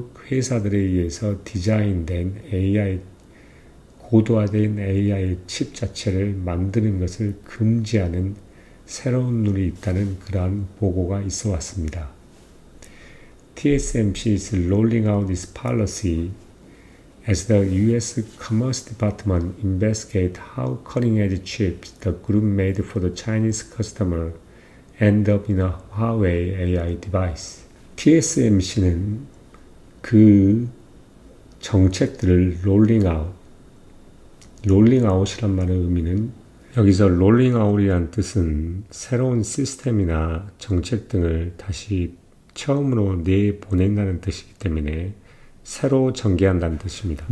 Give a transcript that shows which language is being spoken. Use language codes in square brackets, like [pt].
[ko] 회사들에 의해서 디자인된 고도화된 AI 칩 자체를 만드는 것을 금지하는 새로운 룰이 있다는 그러한 보고가 있어 왔습니다. [en] TSMC is rolling out this policy as the U.S. Commerce Department investigates how cutting-edge chips the group made for the Chinese customer end up in a Huawei AI device. [ko] TSMC는 그 정책들을 롤링아웃이란 말의 의미는, 여기서 롤링아웃이란 뜻은 새로운 시스템이나 정책 등을 다시 처음으로 내보낸다는 뜻이기 때문에 새로 전개한다는 뜻입니다.